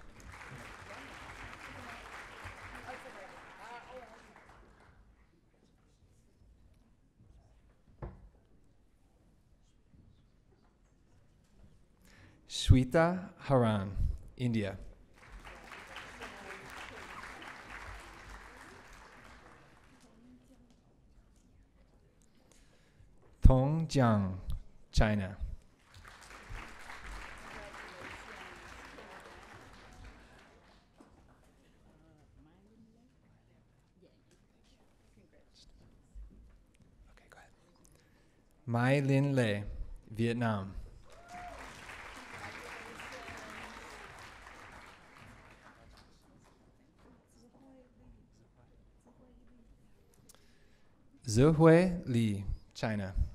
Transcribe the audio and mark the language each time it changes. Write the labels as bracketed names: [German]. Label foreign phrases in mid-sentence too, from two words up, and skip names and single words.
[English] Shweta Haran, India. Tongjiang, China. Okay, go ahead. Mai Lin Le, Vietnam. Zihui Li, China.